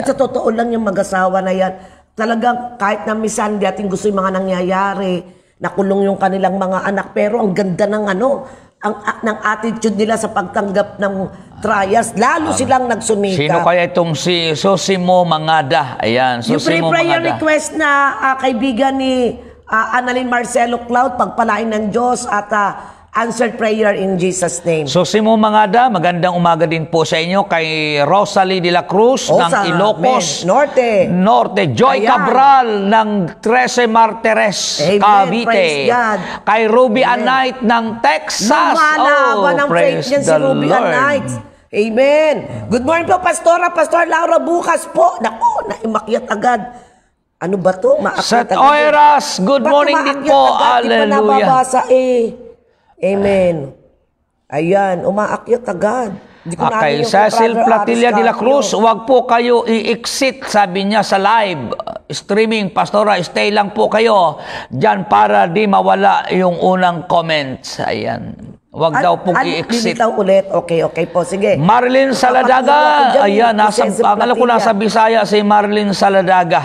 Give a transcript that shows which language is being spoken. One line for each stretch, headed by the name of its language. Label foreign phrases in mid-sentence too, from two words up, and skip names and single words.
Filipino: Sa totoo lang yung mag-asawa na yan. Talagang kahit na minsan dating gusto yung mga nangyayari, nakulong yung kanilang mga anak, pero ang ganda ng ng attitude nila sa pagtanggap ng trials, lalo silang nagsumikap. Sino kaya itong si Sosimo Mangada? Ayan, Sosimo yung prayer Mangada. request na kaibigan ni Annalyn Marcelo Cloud, pagpalain ng Diyos at
English: answered prayer in Jesus' name.
Filipino: Sosimo Mangada, magandang umaga din po sa inyo. Kay Rosalie de la Cruz ng Ilocos Norte. Joy Cabral ng 13 Martires, Cavite. Kay Ruby Anite ng Texas. Ng faith niyan si Ruby Anite. Amen.
English: Good morning po, Pastora.
Filipino: Pastor Laura, bukas po. Naku, naimakyat agad. Ano ba to? Seth Oiras,
English: good morning
Filipino: din po. Hallelujah. Di pa nababasa Amen. Ayan, umaakyat agad. Kay Cecil Platilla de la Cruz, wag po kayo i-exit, sabi niya sa
English: live streaming.
Filipino: Pastora, stay lang po kayo dyan para di mawala yung unang comments. Ayan. Wag daw pong i-exit. Ulit. Okay po. Sige. Marilyn Saladaga. Ayan, alam ko nasa Bisaya si Marilyn Saladaga.